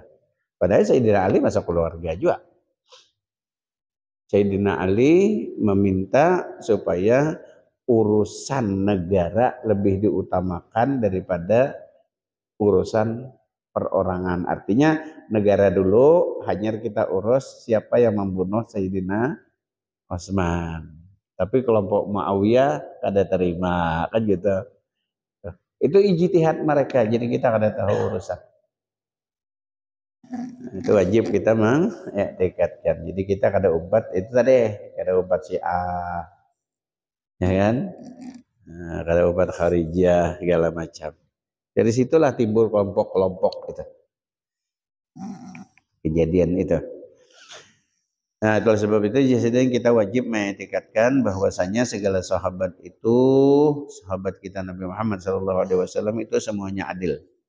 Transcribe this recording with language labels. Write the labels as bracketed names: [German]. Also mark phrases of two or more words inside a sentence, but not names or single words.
[Indonesian] Padahal Sayyidina Ali masuk keluarga juga. Sayyidina Ali meminta supaya urusan negara lebih diutamakan daripada urusan perorangan. Artinya negara dulu, hanya kita urus siapa yang membunuh Sayyidina Utsman. [Banjar] Tapi kelompok Muawiyah kada terima kan gitu. Itu ijtihad mereka, jadi kita kada tahu urusan. [Indonesian] Itu wajib kita mengiktikadkan. [Banjar] Jadi kita kada umpat itu tadi, kada umpat Syiah, ya kan? Nah, kada umpat Kharijiyah segala macam. [Indonesian] Dari situlah timbul kelompok-kelompok itu. Kejadian itu. Nah, kalau sebab itu jadi kita wajib mengiktikadkan bahwasanya segala sahabat itu, sahabat kita Nabi Muhammad SAW itu semuanya adil.